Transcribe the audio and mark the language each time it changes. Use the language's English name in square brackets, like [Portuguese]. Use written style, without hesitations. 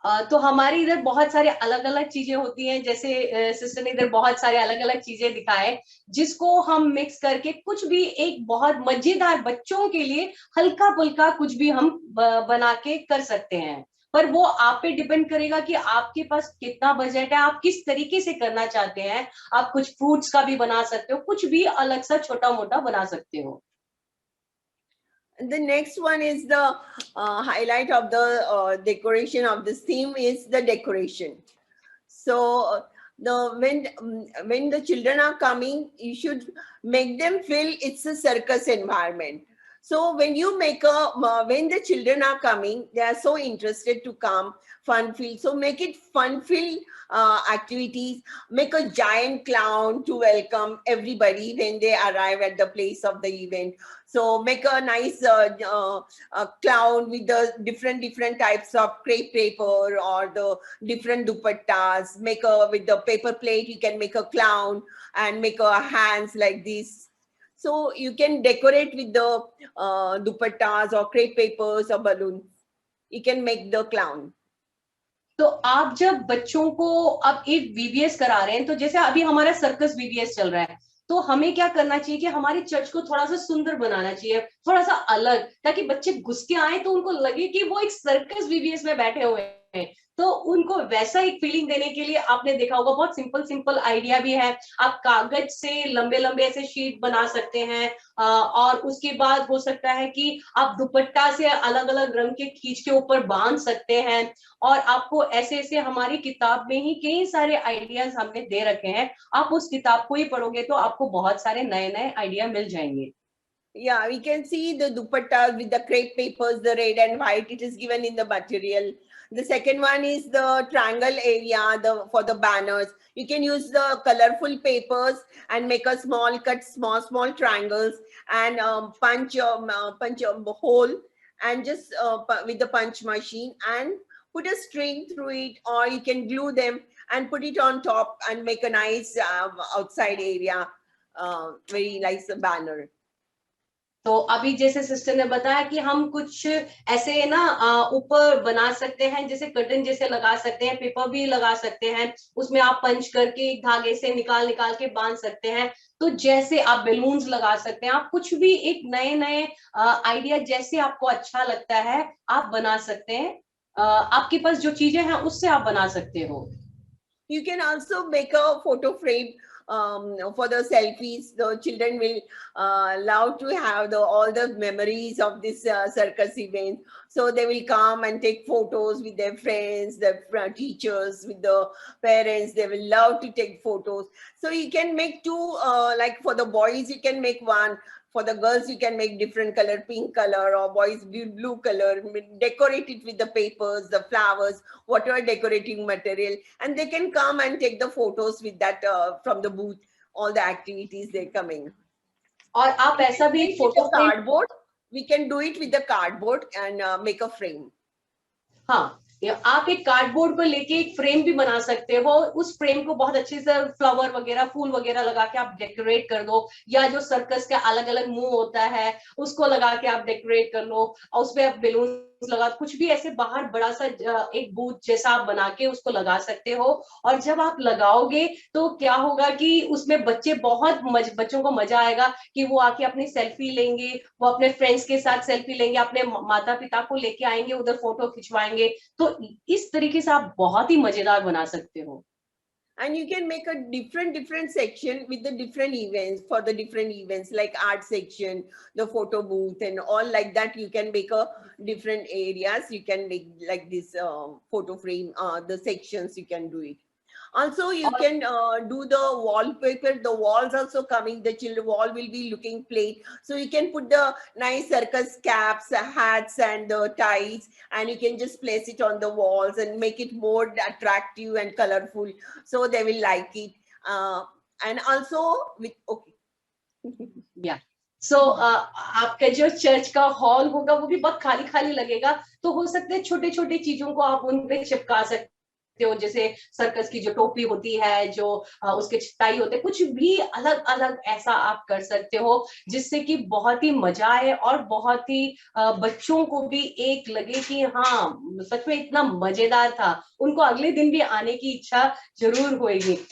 [Hindi] तो हमारी इधर बहुत सारे अलग अलग चीजें होती हैं, जैसे सिस्टर ने इधर बहुत सारे अलग अलग चीजें दिखाए, जिसको हम मिक्स करके कुछ भी एक बहुत मजेदार बच्चों के लिए हल्का फुल्का कुछ भी हम बना के कर सकते हैं। पर वो आप पे डिपेंड करेगा कि आपके पास कितना बजट है, आप किस तरीके से करना चाहते हैं। आप कुछ फ्रूट्स का भी बना सकते हो, कुछ भी अलग सा छोटा मोटा बना सकते हो। [English] The next one is the highlight of the decoration of this theme is the decoration. So when the children are coming, you should make them feel it's a circus environment. So when you make when the children are coming, they are so interested to come, fun filled. So make it fun filled activities. Make a giant clown to welcome everybody when they arrive at the place of the event. So make a nice clown with the different types of crepe paper or the different dupattas. Make with the paper plate, you can make a clown and make a hands like this. So you can decorate with the dupattas or crepe papers or balloons. You can make the clown. [Hindi] तो आप जब बच्चों को अब एक VVS करा रहे हैं, तो जैसे अभी हमारा सर्कस वीवीएस चल रहा है, तो हमें क्या करना चाहिए कि हमारे चर्च को थोड़ा सा सुंदर बनाना चाहिए, थोड़ा सा अलग, ताकि बच्चे घुस के आए तो उनको लगे कि वो एक सर्कस वीवीएस में बैठे हुए हैं। तो उनको वैसा एक फीलिंग देने के लिए आपने देखा होगा बहुत सिंपल आइडिया भी है। आप कागज से लंबे लंबे ऐसे शीट बना सकते हैं, और उसके बाद हो सकता है कि आप दुपट्टा से अलग अलग रंग के खींच के ऊपर बांध सकते हैं। और आपको ऐसे ऐसे हमारी किताब में ही कई सारे आइडियाज हमने दे रखे हैं। आप उस किताब को ही पढ़ोगे तो आपको बहुत सारे नए नए आइडिया मिल जाएंगे। [English] Yeah, we can see the dupattas with the crepe papers, the red and white. It is given in the material. The second one is the triangle area for the banners. You can use the colorful papers and make a small triangles and punch a hole and just with the punch machine and put a string through it, or you can glue them and put it on top and make a nice outside area, very nice banner. [Hindi] तो अभी जैसे sister ने बताया कि हम कुछ ऐसे ना ऊपर बना सकते हैं, जैसे कर्टन जैसे लगा सकते हैं, पेपर भी लगा सकते हैं, उसमें आप पंच करके धागे से निकाल निकाल के बांध सकते हैं। तो जैसे आप बेलून्स लगा सकते हैं, आप कुछ भी एक नए नए आइडिया जैसे आपको अच्छा लगता है आप बना सकते हैं। आपके पास जो चीजें हैं उससे आप बना सकते हो। [English] You can also make a photo frame for the selfies. The children will love to have all the memories of this circus event. So they will come and take photos with their friends, their teachers, with the parents. They will love to take photos. So you can make two, like for the boys, you can make one. For the girls, you can make different color, pink color, or boys blue color. Decorate it with the papers, the flowers, whatever decorating material, and they can come and take the photos with that from the booth, all the activities they're coming. [Hindi] और आप ऐसा भी एक photo frame, [English] Cardboard, we can do it with the cardboard and make a frame. [Hindi] हाँ, आप एक cardboard को लेके एक फ्रेम भी बना सकते हो, उस फ्रेम को बहुत अच्छे से फ्लावर वगैरह फूल वगैरह लगा के आप डेकोरेट कर दो, या जो सर्कस का अलग अलग मुंह होता है उसको लगा के आप डेकोरेट कर लो, और उसपे आप बेलून लगा, कुछ भी ऐसे बाहर बड़ा सा एक बूथ जैसा आप बना के उसको लगा सकते हो। और जब आप लगाओगे तो क्या होगा कि उसमें बच्चे बच्चों को मजा आएगा कि वो आके अपनी सेल्फी लेंगे, वो अपने फ्रेंड्स के साथ सेल्फी लेंगे, अपने माता पिता को लेके आएंगे, उधर फोटो खिंचवाएंगे। तो इस तरीके से आप बहुत ही मजेदार बना सकते हो। [English] And you can make a different section with the different events, for the different events like art section, the photo booth, and all like that. You can make a different areas. You can make like this photo frame, the sections you can do it. Also, you [Hindi] और [English] can do the wallpaper. The walls also coming. The children wall will be looking plain. So you can put the nice circus caps, hats, and the ties, and you can just place it on the walls and make it more attractive and colorful. So they will like it. And also with okay. [Hindi] या सो आपका जो church का hall होगा वो भी बहुत खाली खाली लगेगा, तो हो सकता है छोटे छोटे चीजों को आप उन पे चिपका सकते हो, जैसे सर्कस की जो टोपी होती है, जो उसके टाई होते हैं, कुछ भी अलग अलग ऐसा आप कर सकते हो जिससे कि बहुत ही मजा आए और बहुत ही बच्चों को भी एक लगे कि हाँ सच में इतना मजेदार था, उनको अगले दिन भी आने की इच्छा जरूर होगी।